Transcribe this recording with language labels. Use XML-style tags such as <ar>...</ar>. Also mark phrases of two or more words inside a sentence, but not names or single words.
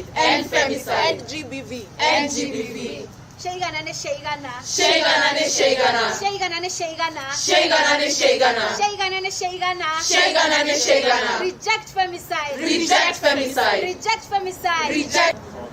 <en>End femicide. End GBV. End GBV. Shaygana ne shaygana. Shaygana ne shaygana. Shaygana ne shaygana. Shaygana ne shaygana. Shaygana ne shaygana. Shaygana ne shaygana. Reject femicide. Reject femicide. Reject femicide. Reject.</en>